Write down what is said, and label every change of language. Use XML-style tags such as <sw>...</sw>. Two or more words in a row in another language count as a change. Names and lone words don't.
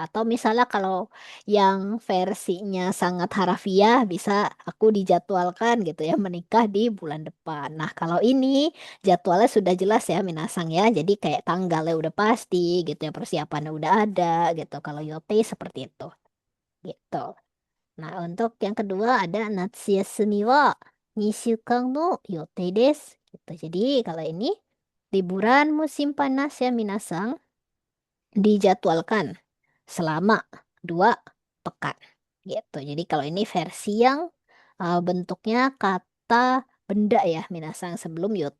<id>Atau misalnya kalau yang versinya sangat harafiah bisa aku dijadwalkan gitu ya menikah di bulan depan. Nah, kalau ini jadwalnya sudah jelas ya minasang ya. Jadi kayak tanggalnya udah pasti gitu ya, persiapannya udah ada gitu. Kalau yote seperti itu gitu. Nah, untuk yang kedua ada</id> <ja>夏休みは2週間の予定です.</ja> <id>Gitu. Jadi kalau ini liburan musim panas ya minasang dijadwalkan selama 2 pekan gitu. Jadi kalau ini versi yang bentuknya kata benda ya minasang sebelum yote.</id>